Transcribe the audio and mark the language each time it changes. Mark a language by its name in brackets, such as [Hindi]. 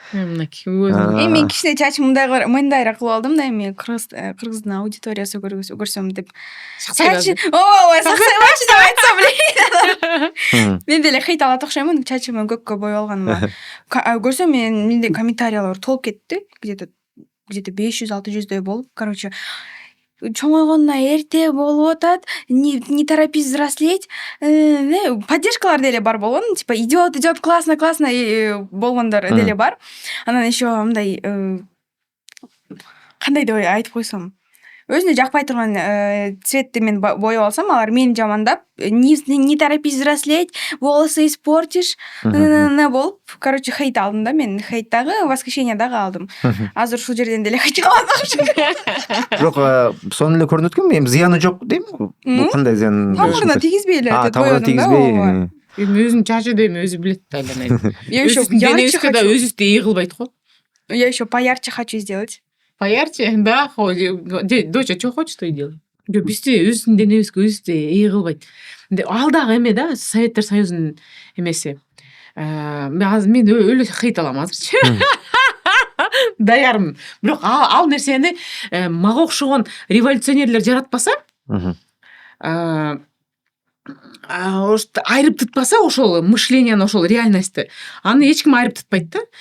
[Kyrgyz] Мен кичине чачым мындайраак кылып алдым да, эми кыргыздын аудиториясы көрсөм деп. Чачы, саксайбачы деп айтсам. Мен деле хейт алат окшоймун, чачымды көккө боёп алганыма. Көрсөм менде комментариялар толуп кетти. Где-то 500-600дөй болуп, короче, чоңойгонуна эрте болуп атат, [Russian] не торопись взрослеть. [Kyrgyz] Поддержкалар деле бар болгон, [Russian] типа идет, классно [Kyrgyz] болгондор деле бар. Анан еще мындай кандай деп айтып койсом, өзүнө жакпай турган цветти мен боёп алсам, алар мени жамандап, [Russian] не торопись взрослеть, волосы испортишь, [Kyrgyz] болуп, короче, хейт алдым да мен. Хейт дагы, восхищение дагы алдым. Азыр ушул жерден деле хейт алам. Бирок сонун эле көрүнөт экен, эми зыяны жок дейм. Бул кандай зыян? Тамырына тийгизбей эле тийгизбей. Өзүнүн чачы дейм, өзү билет да айланайт. Денебизге да өзүбүздү ий кылбайт го. [Russian] Я еще поярче хочу сделать. Поярче, да, доча, что хочешь, то и делай. [Kyrgyz] Бизде өзүнүн денебизге өзү ий кылбайт. Ал дагы эме да, Советтер Союзунун эмеси. Мен өлө хейт алам азырчы. Даярмын. Бирок ал нерсени мага окшогон революционерлер жаратпаса, айрып тытпаса ошол мышлениени, ошол реальностьти, аны эч ким айрып тытпайт да.